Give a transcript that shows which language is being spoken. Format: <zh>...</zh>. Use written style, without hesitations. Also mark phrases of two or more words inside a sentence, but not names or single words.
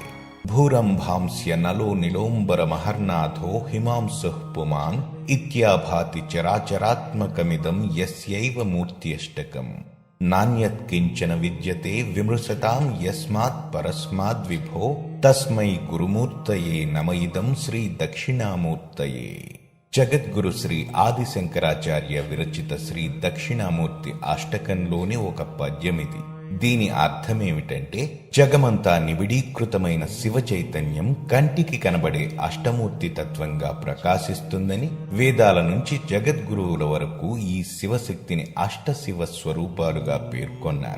<sa>भूरंभांस्य नलो निलोम्बरमहर्नाथो हिमांशुः पुमान् इत्याभाति चराचरात्मकमिदं यस्यैव मूर्त्यष्टकम् नान्यत् किंचन विद्यते विमृशतां यस्मात् परस्माद्विभो तस्मै गुरुमूर्तये नम इदं श्री दक्षिणामूर्तये।</sa> <te>జగద్గురు శ్రీ ఆదిశంకరాచార్య విరచిత శ్రీ దక్షిణామూర్తి అష్టకంలోని ఒక పద్యమిది. దీని అర్థమేమిటంటే, జగమంతా నిబిడీకృతమైన శివ చైతన్యం కంటికి కనబడే అష్టమూర్తి తత్వంగా ప్రకాశిస్తుందని, వేదాల నుంచి జగద్గురువుల వరకు ఈ శివశక్తిని అష్టశివ స్వరూపాలుగా పేర్కొన్నారు.</te>